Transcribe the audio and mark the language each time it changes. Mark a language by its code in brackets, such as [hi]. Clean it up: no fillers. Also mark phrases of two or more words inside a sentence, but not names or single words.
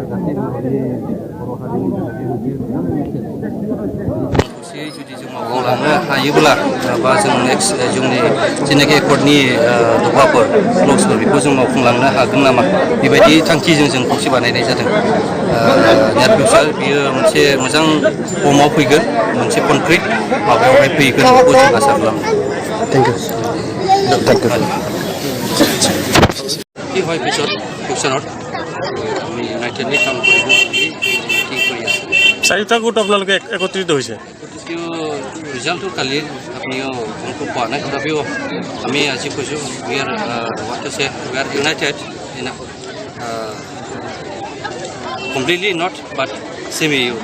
[brx] गासैबो बर' हारिनि थाखाय मोनसे मोजां मेसेज जुदि जों मावलांनो हायोब्ला बा जों नेक्स्ट जोंनि जेनाखि एकर्डनि दफाफोर क्ल'जफोर बेखौ जों मावफुंलांनो हागोन नामा बेबायदि थांखिजों जों खौसे बानायनाय जादों [en] near future [brx] बियो मोनसे मोजां फर्मआव फैगोन मोनसे कनक्रिट माबायावहाय फैगोन बेखौ जों आसा खालामो [en] thank you [as] কি হয় ফিউচাৰত আমি ইউনাইটেডলি কাম কৰিব বুলি ঠিক কৰি আছোঁ চাৰিটা গোট আপোনালোকে একত্ৰিত হৈছে ৰিজাল্টটো কালি আপুনিও গমটো পোৱা নাই তথাপিও আমি আজি কৈছোঁ [en] we are united in completely not but semi you